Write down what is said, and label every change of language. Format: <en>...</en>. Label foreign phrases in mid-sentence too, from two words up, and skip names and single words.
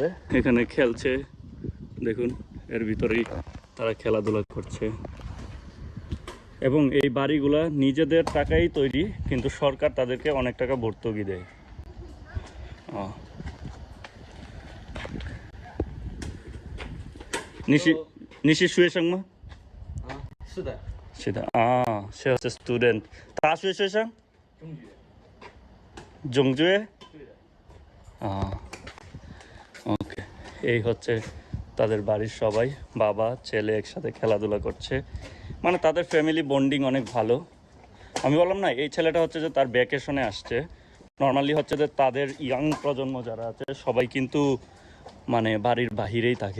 <bn>এখানে খেলছে দেখুন, এর ভিতরেই তারা খেলাধুলা করছে, এবং এই বাড়িগুলা নিজেদের টাকাই তৈরি, কিন্তু সরকার তাদেরকে অনেক টাকা ভর্তুকি দেয়। নিশি শুয়ে সঙ্গে</bn> <zh>是的。是的啊，是是</zh> <en>student，</en> <zh>大学学生，中学，</zh> <bn>ওকে। এই হচ্ছে তাদের বাড়ির সবাই, বাবা ছেলে একসাথে খেলাধুলা করছে, মানে তাদের</bn> <en>family bonding</en> <bn>অনেক ভালো। আমি বললাম না, এই ছেলেটা হচ্ছে যে তার ভ্যাকেশনে আসছে। নর্মালি হচ্ছে যে তাদের ইয়াং প্রজন্ম যারা আছে সবাই কিন্তু মানে বাড়ির বাহিরেই থাকে।</bn>